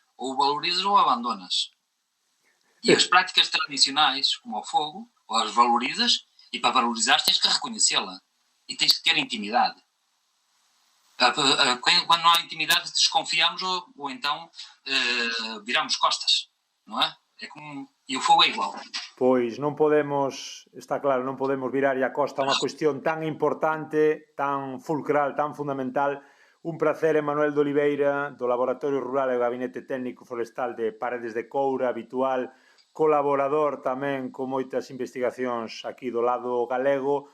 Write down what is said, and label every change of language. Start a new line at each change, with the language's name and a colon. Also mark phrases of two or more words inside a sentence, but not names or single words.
Portuguese: Ou valorizas ou abandonas. E as práticas tradicionais, como o fogo, ou as valorizas, e para valorizar tens que reconhecê-la. E tens que ter intimidade. Quando não há intimidade, desconfiamos ou então viramos costas, não é? E o fogo é igual.
Galician: Pois non podemos, está claro, non podemos virar a costa unha cuestión tan importante, tan fulcral, tan fundamental. Un placer, Emanuel de Oliveira, do Laboratorio Rural e Gabinete Técnico Forestal de Paredes de Coura, habitual colaborador tamén con moitas investigacións aquí do lado galego.